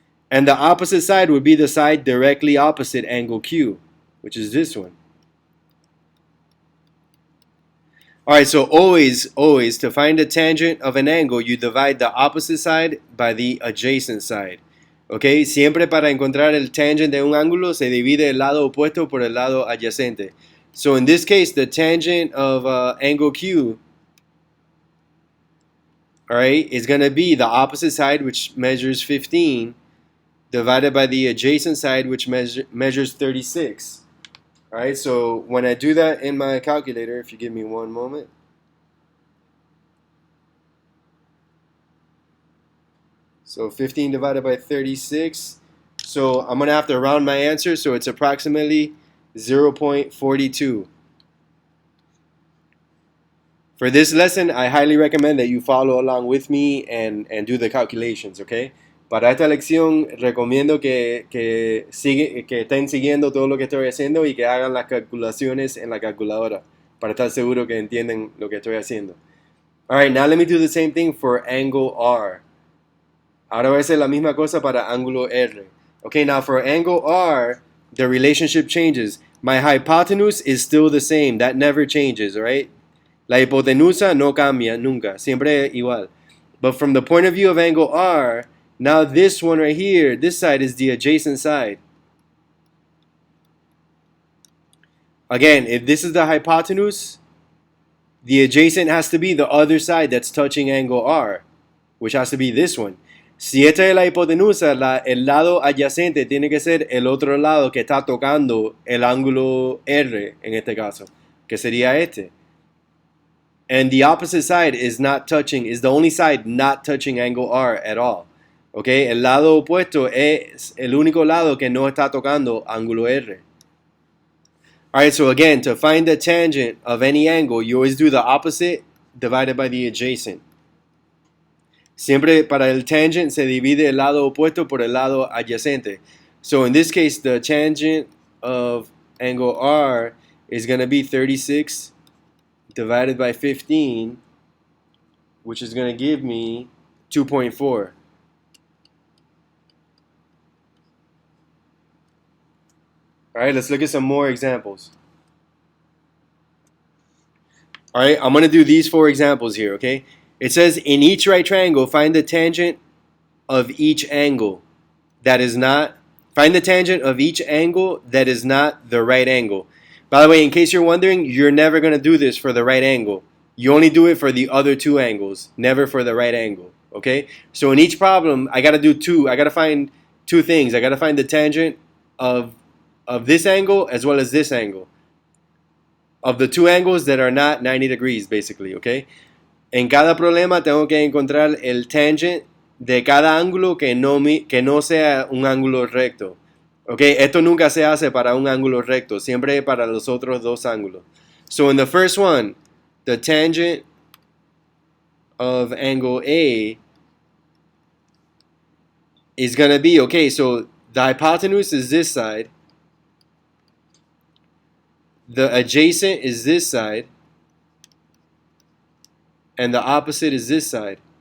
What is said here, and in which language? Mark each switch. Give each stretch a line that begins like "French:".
English: And the opposite side would be the side directly opposite angle Q, which is this one. Alright, so always, to find the tangent of an angle, you divide the opposite side by the adjacent side.
Spanish: Okay, siempre para encontrar el tangent de un ángulo se divide el lado opuesto por el lado adyacente.
English: So in this case, the tangent of angle Q, alright, is going to be the opposite side, which measures 15, divided by the adjacent side, which measures 36. Alright, so when I do that in my calculator, if you give me one moment. So 15 divided by 36. So I'm going to have to round my answer, so it's approximately 0.42. For this lesson, I highly recommend that you follow along with me and do the calculations, okay?
Spanish: Para esta lección recomiendo que estén siguiendo todo lo que estoy haciendo y que hagan las calculaciones en la calculadora para estar seguro que entienden lo que estoy haciendo.
English: Alright, now let me do the same thing for angle R.
Spanish: Ahora voy a hacer la misma cosa para ángulo R.
English: Okay, now for angle R, the relationship changes. My hypotenuse is still the same. That never changes, alright?
Spanish: La hipotenusa no cambia nunca. Siempre igual.
English: But from the point of view of angle R, now this one right here, this side is the adjacent side. Again, if this is the hypotenuse, the adjacent has to be the other side that's touching angle R, which has to be this one.
Spanish: Si esta es la hipotenusa, el lado adyacente tiene que ser el otro lado que está tocando el ángulo R en este caso, que sería este.
English: And the opposite side is the only side not touching angle R at all.
Spanish: Okay, el lado opuesto es el único lado que no está tocando ángulo R.
English: Alright, so again, to find the tangent of any angle, you always do the opposite divided by the adjacent.
Spanish: Siempre para el tangent se divide el lado opuesto por el lado adyacente.
English: So in this case, the tangent of angle R is going to be 36 divided by 15, which is going to give me 2.4. Alright, let's look at some more examples. Alright, I'm going to do these 4 examples here, okay? It says, in each right triangle, find the tangent of each angle that is not, find the tangent of each angle that is not the right angle. By the way, in case you're wondering, you're never going to do this for the right angle. You only do it for the other 2 angles, never for the right angle, okay? So in each problem, I got to do 2. I got to find 2 things. I got to find the tangent of this angle as well as this angle. Of the 2 angles that are not 90 degrees, basically, okay?
Spanish: En cada problema tengo que encontrar el tangent de cada ángulo que no sea un ángulo recto. Okay, esto nunca se hace para un ángulo recto, siempre para los otros 2 ángulos.
English: So in the first one, the tangent of angle A is going to be, okay, so the hypotenuse is this side, the adjacent is this side, and the opposite is this side.